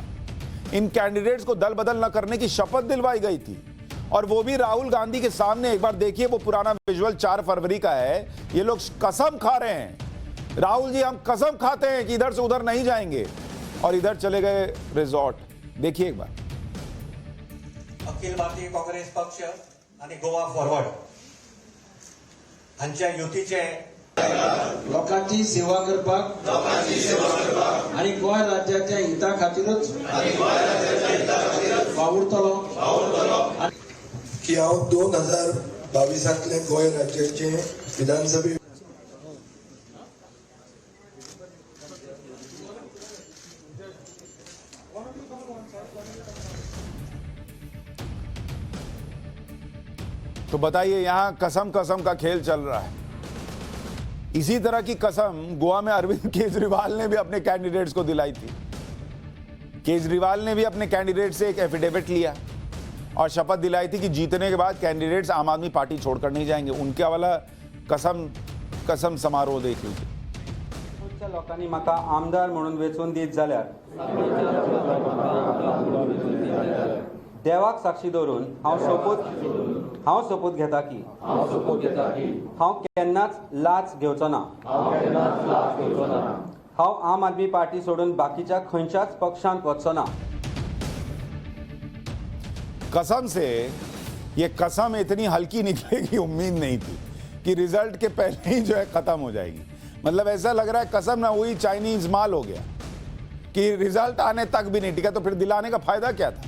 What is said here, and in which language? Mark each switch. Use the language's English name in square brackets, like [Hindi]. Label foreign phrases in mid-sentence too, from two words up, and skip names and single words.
[Hindi] इन कैंडिडेट्स को दल बदल न करने की शपथ दिलवाई गई थी और वो भी राहुल गांधी के सामने। एक बार देखिए वो पुराना विजुअल 4 फरवरी का है। ये लोग कसम खा रहे हैं, राहुल जी हम कसम खाते हैं कि इधर से उधर नहीं जाएंगे, और इधर चले गए रिजॉर्ट। देखिए एक बार। [Konkani] अखिल भारतीय काँग्रेस पक्ष आणि गोवा फॉरवर्ड हांच्या युतीचे लोकांची सेवा करपाक आणि गोंय राज्याच्या हिता खातीरच वावुरतलो की हांव 2022 गोंय राज्याचे विधानसभे [Hindi] तो बताइए, यहां कसम कसम का खेल चल रहा है। इसी तरह की कसम गोवा में अरविंद केजरीवाल ने भी अपने कैंडिडेट्स को दिलाई थी। केजरीवाल ने भी अपने कैंडिडेट से एक एफिडेविट लिया और शपथ दिलाई थी कि जीतने के बाद कैंडिडेट्स आम आदमी पार्टी छोड़कर नहीं जाएंगे। उनके वाला कसम समारोह देख लीजिए। [Konkani] लोकांनी म्हाका आमदार म्हणून वेचून दीत जाल्यार देवाक साक्षी दवरून हांव सोपूत घेता की हांव केन्नाच लाच घेवचो ना। हांव आम आदमी पार्टी सोडून बाकीच्या खंयच्याच पक्षांत वचचो ना। [Hindi] कसम से ये कसम इतनी हल्की निकलेगी उम्मीद नहीं थी कि रिजल्ट के पहले ही जो है खत्म हो जाएगी। मतलब ऐसा लग रहा है कसम ना हुई चाइनीज माल हो गया कि रिजल्ट आने तक भी नहीं टिका, तो फिर दिलाने का फायदा क्या था।